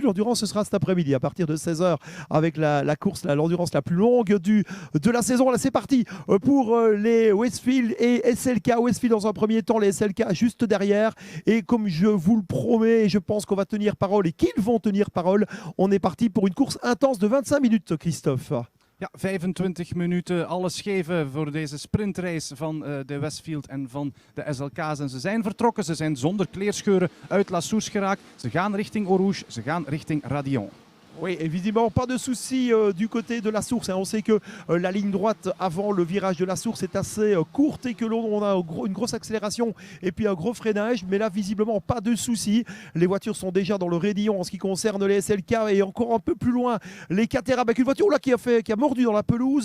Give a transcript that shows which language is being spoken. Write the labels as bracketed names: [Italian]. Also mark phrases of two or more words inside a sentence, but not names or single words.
[French] L'endurance, ce sera cet après-midi à partir de 16h avec la course, l'endurance la plus longue de la saison. Là, c'est parti pour les Westfield et SLK. Westfield dans un premier temps, les SLK juste derrière. Et comme je vous le promets, je pense qu'on va tenir parole et qu'ils vont tenir parole. On est parti pour une course intense de 25 minutes, Christophe. [Dutch] Ja, 25 minuten alles geven voor deze sprintrace van de Westfield en van de SLK's. En ze zijn vertrokken, ze zijn zonder kleerscheuren uit La Source geraakt. Ze gaan richting Eau Rouge, ze gaan richting Radion. [French] Oui, et visiblement pas de soucis du côté de La Source. On sait que la ligne droite avant le virage de La Source est assez courte et que l'on a une grosse accélération et puis un gros freinage. Mais là, visiblement, pas de soucis. Les voitures sont déjà dans le raidillon en ce qui concerne les SLK et encore un peu plus loin les Caterham avec une voiture là qui a mordu dans la pelouse.